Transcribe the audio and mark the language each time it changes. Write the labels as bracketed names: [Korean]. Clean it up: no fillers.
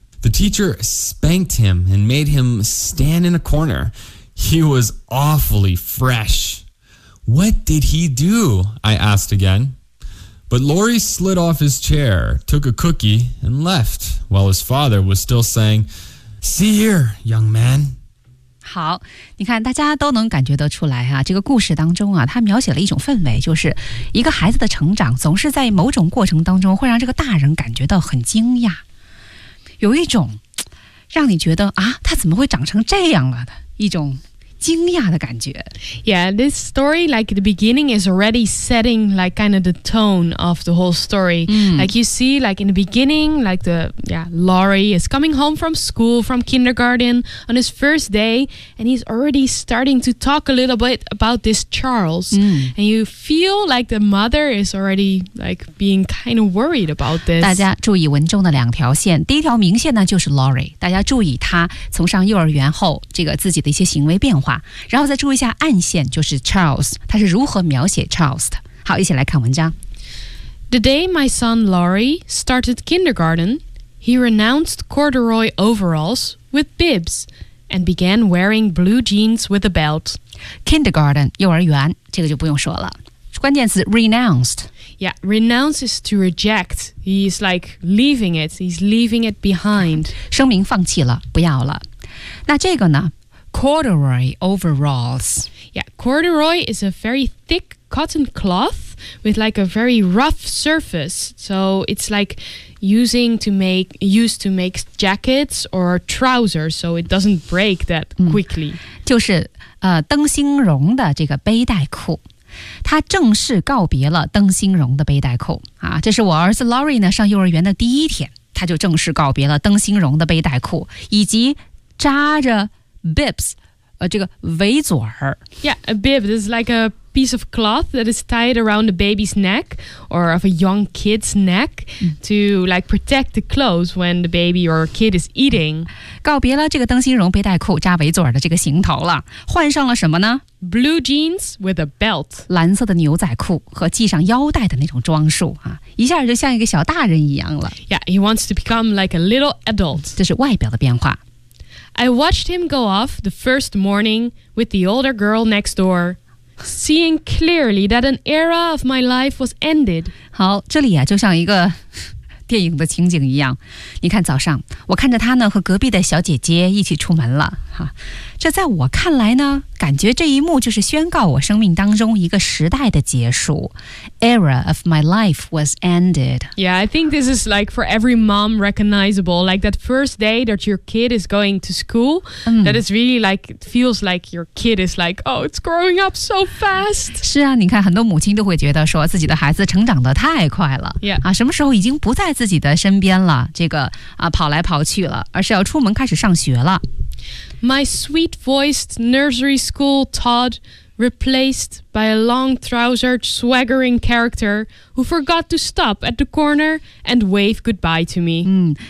[English] The teacher spanked him and made him stand in a corner. He was awfully fresh." "What did he do?" I asked again. But Lori slid off his chair, took a cookie, and left, while his father was still saying, "See here, young man." [Chinese] 好，你看大家都能感觉得出来啊，这个故事当中啊，它描写了一种氛围，就是一个孩子的成长总是在某种过程当中会让这个大人感觉到很惊讶，有一种让你觉得啊，他怎么会长成这样了的一种惊讶的感觉。 [English] Yeah, this story, like the beginning is already setting like kind of the tone of the whole story. Like you see, like in the beginning, like the, Laurie is coming home from school, from kindergarten on his first day, and he's already starting to talk a little bit about this Charles. And you feel like the mother is already like being kind of worried about this. [Chinese] 大家注意文中的两条线，第一条明线呢就是 Laurie， 大家注意他从上幼儿园后这个自己的一些行为变化，然后再注意一下暗线，就是 Charles， 他是如何描写 Charles 的。好，一起来看文章。 [English] The day my son Laurie started kindergarten, he renounced corduroy overalls with bibs and began wearing blue jeans with a belt. [Chinese] Kindergarten 幼儿园，这个就不用说了。关键词 renounced。 [English] Yeah, renounce is to reject. He's like leaving it. He's leaving it behind. [Chinese] 声明放弃了，不要了。那这个呢？ [English] Corduroy overalls. Yeah, corduroy is a very thick cotton cloth with like a very rough surface. So it's like used to make jackets or trousers, so it doesn't break that quickly. [Chinese] 就是灯芯绒的这个背带裤。他正式告别了灯芯绒的背带裤。啊，这是我儿子 Lori 呢上幼儿园的第一天，他就正式告别了灯芯绒的背带裤以及扎着bibs, 这个围嘴儿。 [English] Yeah, a bib is like a piece of cloth that is tied around a baby's neck or of a young kid's neck to like protect the clothes when the baby or kid is eating. [Chinese] 告别了这个灯芯绒背带裤扎围嘴儿的这个行头了，换上了什么呢？ [English] Blue jeans with a belt. [Chinese] 蓝色的牛仔裤和系上腰带的那种装束啊，一下就像一个小大人一样了。 [English] Yeah, he wants to become like a little adult. [Chinese] 这是外表的变化。 [English] I watched him go off the first morning with the older girl next door, seeing clearly that an era of my life was ended. [Chinese] 好，这里啊，就像一个电影的情景一样。你看，早上，我看着他呢，和隔壁的小姐姐一起出门了。哈，这在我看来呢，感觉这一幕就是宣告我生命当中一个时代的结束。 [English] Era of my life was ended. Yeah, I think this is like for every mom recognizable. Like that first day that your kid is going to school, that is really like, it feels like your kid is like, oh, it's growing up so fast. [Chinese] 是啊，你看很多母亲都会觉得说自己的孩子成长得太快了。 [English] Yeah. [Chinese] 啊，什么时候已经不在自己的身边了，这个啊跑来跑去了，而是要出门开始上学了。 [English] My sweet-voiced nursery school Todd replaced by a long-trousered, swaggering character who forgot to stop at the corner and wave goodbye to me.